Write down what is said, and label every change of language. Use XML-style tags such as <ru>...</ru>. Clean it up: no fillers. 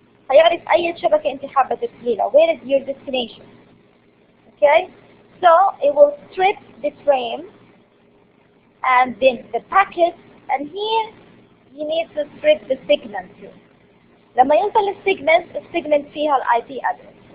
<ar>هيعرف أي شبكة أنت حابة تدخليها.</ar> <en>Where is your destination? Okay, so it will strip the frame and then the packet, and here you need to strip the segment too.</en> <ar>لما يوصل السيجمنت فيها ال IP address.</ar>